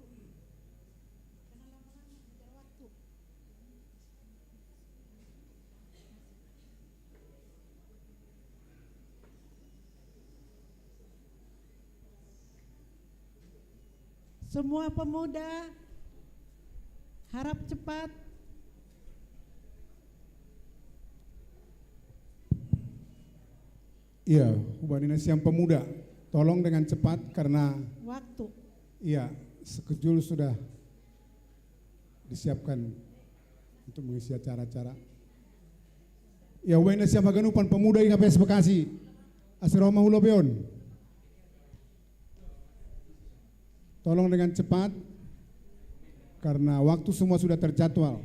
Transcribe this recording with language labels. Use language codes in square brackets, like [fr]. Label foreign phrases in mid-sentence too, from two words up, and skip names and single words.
[id] Jangan lama-lama, kejar waktu. Semua pemuda harap cepat. Iya, [bts] hubani nasiam [id] pemuda, tolong dengan cepat karena Waktu. iya sekejul sudah disiapkan untuk mengisi acara-acara. Ya, [bts] hubani nasiam haganupan pemuda GKPS Bekasi, Asrama Hulobeon. [id] Tolong dengan cepat karena waktu semua sudah terjadwal.